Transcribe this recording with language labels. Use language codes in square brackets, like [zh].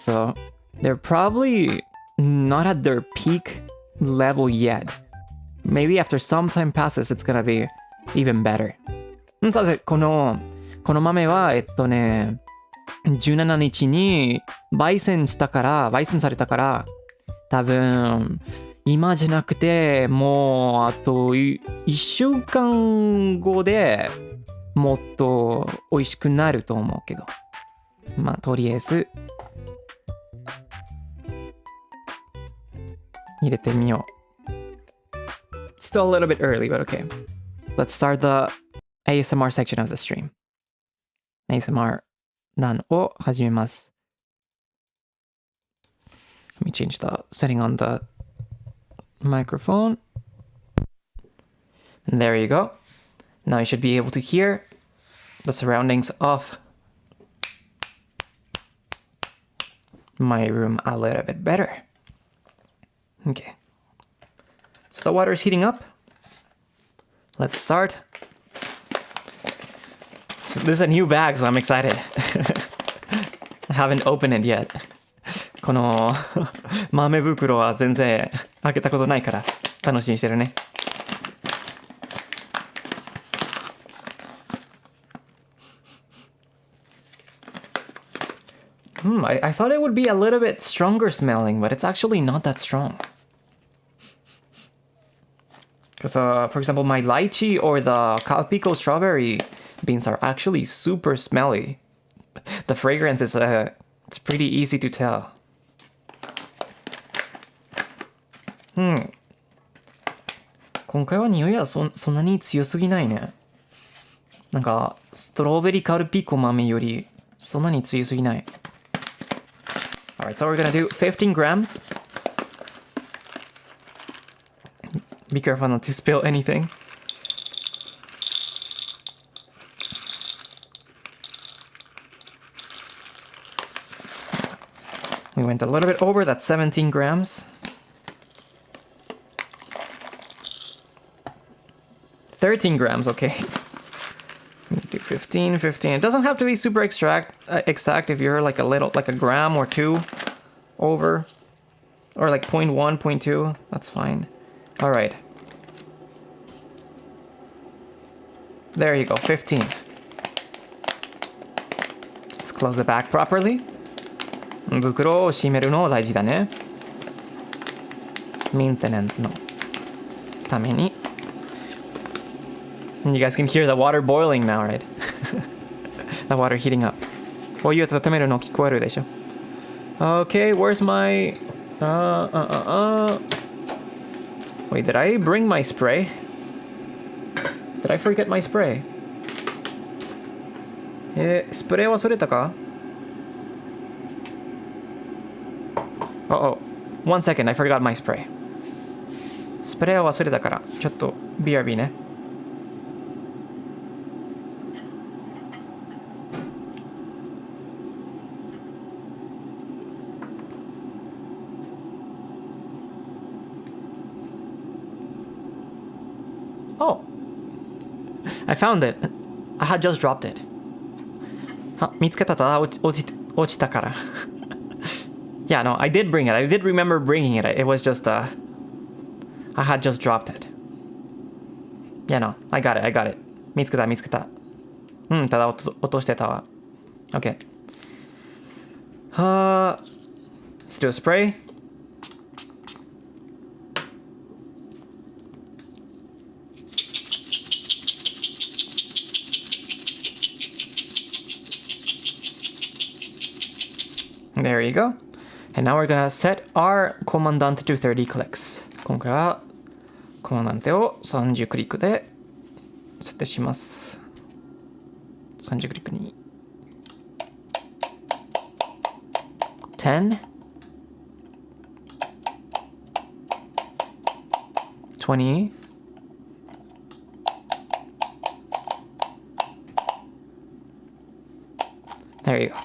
[en] So they're probably not at their peak level yet. Maybe after some time passes, it's gonna be even better. [ja] そうです。この豆は、17日に焙煎されたから、多分、今じゃなくて、もう、あと1週間後でもっと美味しくなると思うけど。まあ、とりあえず、入れてみよう。 [en] Still a little bit early, but okay. Let's start the ASMR section of the stream. [ja] ASMR ランを始めます。 [en] Let me change the setting on the microphone. And there you go. Now you should be able to hear the surroundings of my room a little bit better. Okay. So the water is heating up. Let's start. So this is a new bag, so I'm excited. I haven't opened it yet. [ja] この豆袋は全然開けたことないから楽しみにしてるね。 [en] I thought it would be a little bit stronger smelling, but it's actually not that strong. Because, for example, my lychee or the Calpico strawberry beans are actually super smelly. The fragrance is, it's pretty easy to tell. [ja] 今回は匂いはそんなに強すぎないね。なんか、ストロベリーカルピコ豆よりそんなに強すぎない。 [en] Alright, so we're gonna do 15 grams. Be careful not to spill anything. We went a little bit over, that's 17 grams. 13 grams, okay. Need to do 15. It doesn't have to be super exact if you're like a gram or two over. Or like 0.1, 0.2, that's fine. Alright. There you go, 15. Let's close the back properly. [ja] 袋を閉めるの大事だね。メンテナンスのために。 [en] You guys can hear the water boiling now, right? The water heating up. [ja] お湯を温めるの聞こえるでしょ。 [en] Okay, where's my... Wait, did I bring my spray? Did I forget my spray? [ja] スプレー忘れたか？ [en] Oh, 1 second, I forgot my spray. [ja] スプレー忘れたから、ちょっと BRB ね。 [en] Oh, I found it. I had just dropped it. [ja] 見つけたら落ちたから。 [en] Yeah, no, I did bring it. I did remember bringing it. It was just, I had just dropped it. Yeah, no, I got it. [ja] 見つけた。ただ落としてたわ。 [en] Okay. Let's do a spray. There you go. And now we're gonna set our commandant to 30 clicks. [ja] 今回はコマンダンテを30クリックで設定します。 30クリックに10 20 [en] There you go.